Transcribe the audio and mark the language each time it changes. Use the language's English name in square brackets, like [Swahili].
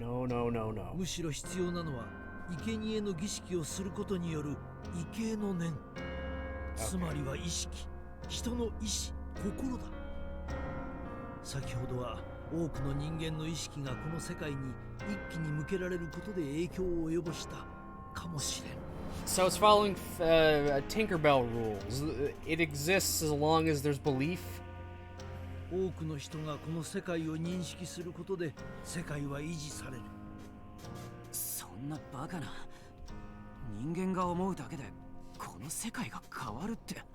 [Japanese] むしろ必要なのは生贄の儀式をすることによる畏敬の念、つまりは意識、人の意志、心だ。先ほどは多くの人間の意識がこの世界に一気に向けられることで影響を及ぼしたかもしれん。 [English] So it's following Tinkerbell rules. It exists as long as there's belief. [Japanese] 多くの人がこの世界を認識することで世界は維持される。そんなバカな。人間が思うだけでこの世界が変わるって。